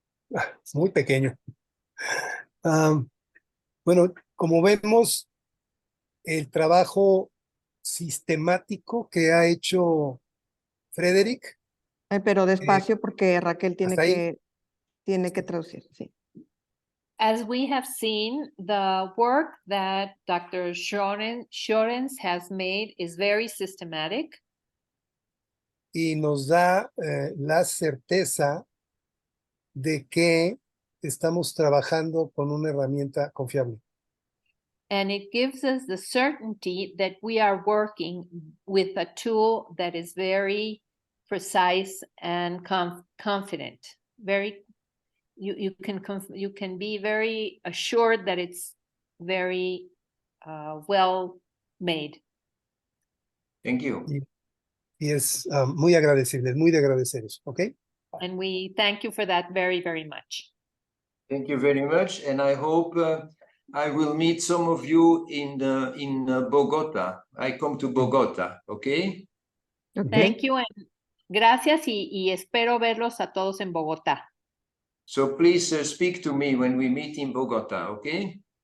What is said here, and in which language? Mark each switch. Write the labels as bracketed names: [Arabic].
[Spanish] Es muy pequeño. Bueno, como vemos, el trabajo sistemático que ha hecho Frederick, Pero despacio porque Raquel hasta ahí. tiene que traducir, sí. [English] As we have seen, the work that Dr. Schorens has made is very systematic. [Spanish] Y nos da la certeza de que estamos trabajando con una herramienta confiable. [English] And it gives us the certainty that we are working with a tool that is very precise and confident. You can be very assured that it's very well made. Thank you. [Spanish] Y es muy agradecible, es muy de agradecer eso, ¿ok? [English] And we thank you for that very, very much. Thank you very much, and I hope I will meet some of you in Bogota. I come to Bogota, okay? Thank you, and [Spanish] gracias y espero verlos a todos en Bogotá. [English] So please speak to me when we meet in Bogota, okay?